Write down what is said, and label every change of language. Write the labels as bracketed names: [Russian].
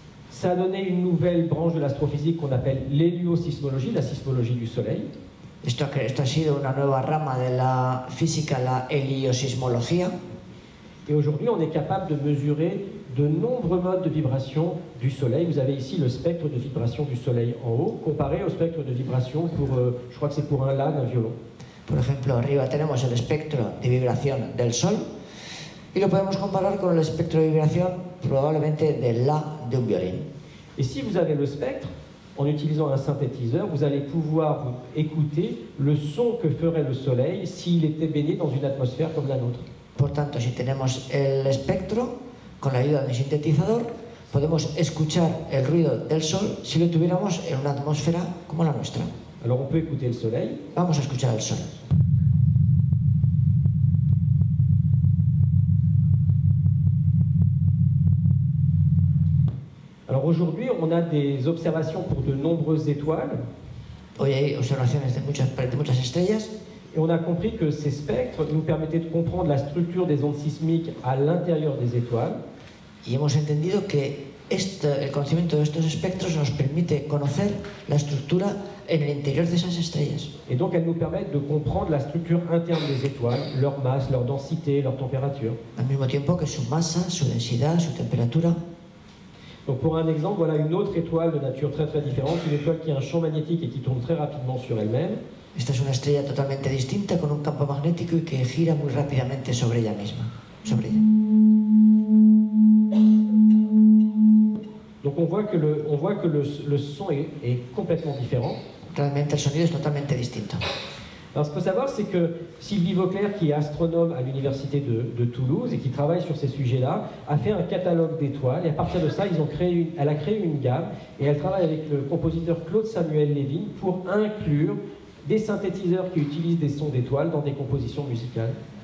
[French] Ça a donné une nouvelle branche de l'astrophysique qu'on appelle l'héliosismologie, la sismologie du Soleil. [Spanish] Esto ha sido una nueva rama de la física, la heliosismología. [French] Et aujourd'hui, on est capable de mesurer de nombreux modes de vibration du Soleil. Vous avez ici le spectre de vibration du Soleil en haut, comparé au spectre de vibration pour, je crois que c'est pour un La d'un violon. [Spanish] Por ejemplo, arriba tenemos el espectro de vibración del Sol y lo podemos comparar con el espectro de vibración probablemente del La de un violín. [French] Et si vous avez le spectre, en utilisant un synthétiseur, vous allez pouvoir écouter le son que ferait le Soleil s'il était baigné dans une atmosphère comme la nôtre. [Spanish] Por tanto, si tenemos el espectro, con la ayuda del sintetizador, podemos escuchar el ruido del Sol si lo tuviéramos en una atmósfera como la nuestra. [French] Alors on peut écouter le Soleil. [Spanish] Vamos a escuchar el Sol. [French] Alors aujourd'hui, on a des observations pour de nombreuses étoiles. [Spanish] Hoy hay observaciones de muchas estrellas. [French] Et on a compris que ces spectres nous permettaient de comprendre la structure des ondes sismiques à l'intérieur des étoiles. [Spanish] Y hemos entendido que el conocimiento de estos espectros nos permite conocer la estructura en el interior de esas estrellas. [French] Et donc elles nous permettent de comprendre la structure interne des étoiles, leur masse, leur densité, leur température. [Spanish] Al mismo tiempo que su masa, su densidad, su temperatura. [French] Donc pour un exemple, voilà une autre étoile de nature très très différente, une étoile qui a un champ magnétique et qui tourne très rapidement sur elle-même. [Spanish] Esta es una estrella totalmente distinta con un campo magnético y que gira muy rápidamente sobre ella misma. [French] Donc on voit que le son est complètement différent. [Spanish] Realmente el sonido es totalmente distinto. [French] Alors ce qu'il faut savoir, c'est que Sylvie Vauclair, qui est astronome à l'université de Toulouse et qui travaille sur ces sujets-là, a fait un catalogue d'étoiles et à partir de ça, elle a créé une gamme et elle travaille avec le compositeur Claude Samuel Lévin pour inclure des synthétiseurs qui utilisent des sons d'étoiles dans des compositions musicales.